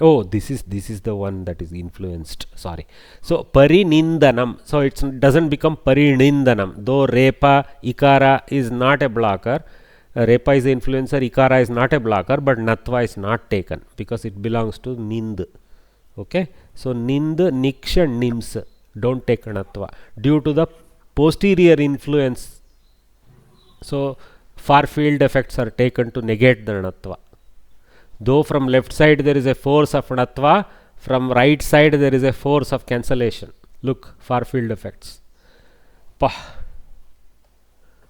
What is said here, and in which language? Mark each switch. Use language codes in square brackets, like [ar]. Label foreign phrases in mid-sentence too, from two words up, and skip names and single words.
[en] Oh, this is the one that is influenced. Sorry. So parinindanam. So it doesn't become parinindanam. Though [sa] repa ikara [en] is not a blocker, repa is the influencer, ikara is not a blocker, but natva is not taken because it belongs to nind. Okay, so nind, niksha, nims don't take natva due to the posterior influence. So far field effects are taken to negate the natva. Though from left side there is a force of natva, from right side there is a force of cancellation. Look, far field effects.